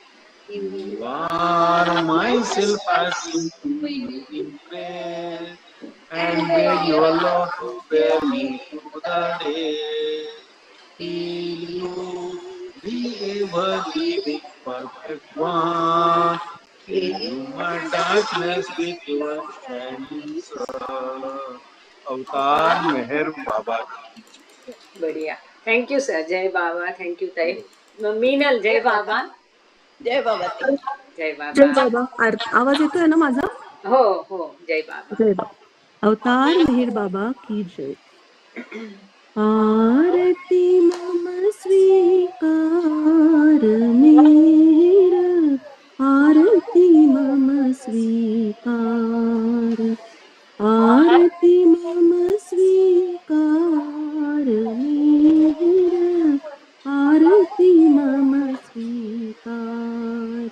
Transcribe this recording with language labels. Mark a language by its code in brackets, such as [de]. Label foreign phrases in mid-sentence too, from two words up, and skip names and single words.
[en] You are myself, I sing to you in prayer, and beg your Lord to bear me through the day. Till you be ever living perfect one, Fill my darkness with your shining sun. [hi] अवतार मेहर बाबा की बढ़िया. [en] thank you sir. [hi] जय बाबा. [en] thank you ताई. [hi] मीनल जय बाबा. जय बाबा ताई. जय जय बाबा. बाबा. [mr] आवाज येतोय ना माझा? हो हो. जय बाबा. [hi] जय बाबा. अवतार मेहर बाबा की जय. आरती मम स्वीकार मेहर, आरती मम स्वीकार, आरती मम स्वीकार मेहर, आरती मम स्वीकार.